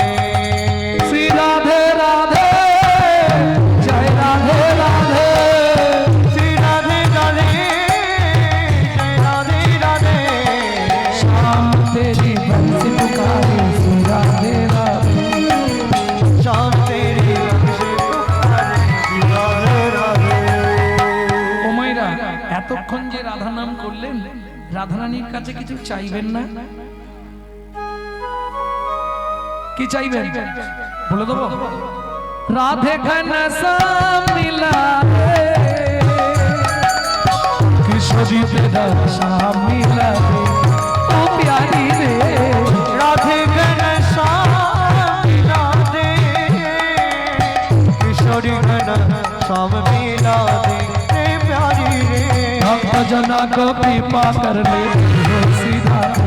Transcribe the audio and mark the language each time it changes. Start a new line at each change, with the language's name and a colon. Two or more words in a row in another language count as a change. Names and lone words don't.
Hindi: श्री राधे राधे, जय राधे राधे, श्री राधे राधे, जय राधे राधे। शाम तेरी बंसी पुकारे श्री राधे राधे। शाम तेरी बंसी पुकारे श्री राधे राधे।
Bangla: ও মাইরা, এতক্ষণ যে রাধা নাম করলেন, রাধারানীর কাছে কিছু চাইবেন না? কি চাইবেন বলে দেবো?
Hindi: राधे घन श्याम मिला रे, कृष्ण जी तेरा श्याम मिला रे, ओ प्यारी रे। राधे घन श्याम राधे, किशोरी घन श्याम मिला दे रे प्यारी रे। भक्त जना को कृपा कर ले हो सीधा